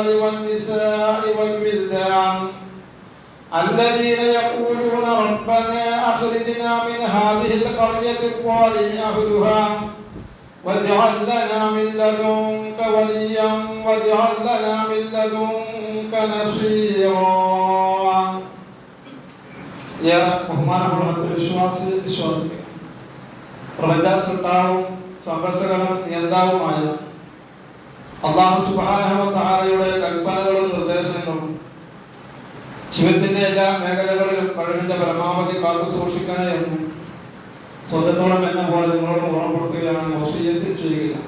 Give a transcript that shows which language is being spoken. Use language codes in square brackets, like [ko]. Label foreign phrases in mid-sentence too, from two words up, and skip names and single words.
[ar] والنساء والولدان الذين يقولون ربنا أخرجنا من هذه القرية الظالم أهلها واجعل لنا من لدنك وليا واجعل لنا من لدنك نصيرا [ml] يا ബഹുമാനമുള്ള വിശ്വാസികൾ പ്രപഞ്ചസൃഷ്ടാവും സംരക്ഷകനും നിയന്താവുമായ അല്ലാഹു [ar] سبحانه وتعالى [ml] കൽപ്പനകളും നിർദ്ദേശങ്ങളും ജീവിതത്തിന്റെ എല്ലാ മേഖലകളിലും കഴിവിന്റെ പരമാവധി കാത്തു സൂക്ഷിക്കണേ എന്ന് സ്വന്തത്തോളം എന്ന പോലെ നിങ്ങളോട് ഓർമ്മപ്പെടുത്തുകയാണ് വസിയ്യത്ത് ചെയ്യുകയാണ്.